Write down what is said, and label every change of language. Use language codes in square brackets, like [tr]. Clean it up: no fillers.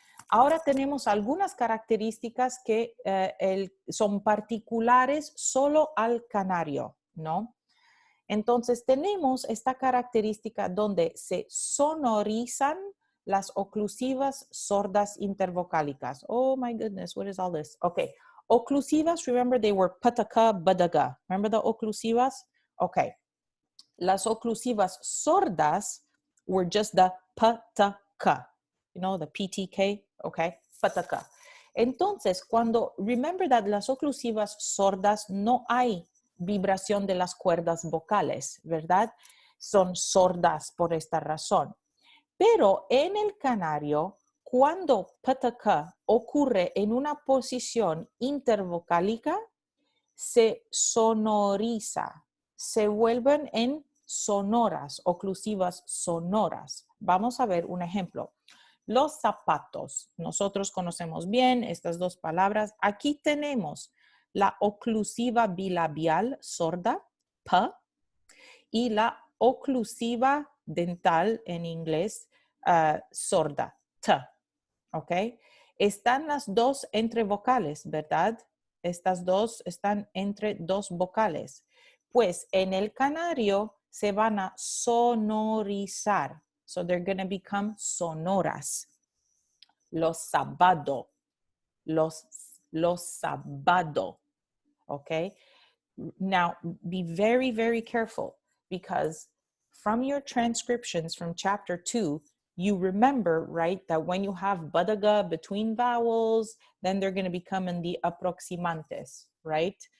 [es] Ahora tenemos algunas características que son particulares solo al canario, ¿no? Entonces tenemos esta característica donde se sonorizan las oclusivas sordas intervocálicas. [en] Oh my goodness, what is all this? Okay, oclusivas, remember they were pataka, badaga. Remember the oclusivas? Okay. [es] Las oclusivas sordas [en] were just the pataka. You know, the PTK, okay? Pataka. [es] Entonces, [en] remember that [es] las oclusivas sordas no hay vibración de las cuerdas vocales, ¿verdad? Son sordas por esta razón. Pero en el canario, cuando pataka ocurre en una posición intervocálica, se sonoriza, se vuelven en sonoras, oclusivas sonoras. Vamos a ver un ejemplo. Los zapatos, nosotros conocemos bien estas dos palabras. Aquí tenemos la oclusiva bilabial sorda, P, y la oclusiva dental en inglés sorda, T. ¿Ok? Están las dos entre vocales, ¿verdad? Estas dos están entre dos vocales. Pues en el canario se van a sonorizar. [en] So they're going to become sonoras. [es] Los sabado. Los sabado. Okay? [en] Now, be very, very careful because from your transcriptions from chapter 2, you remember, right, that when you have badaga between vowels, then they're going to become in the aproximantes, right?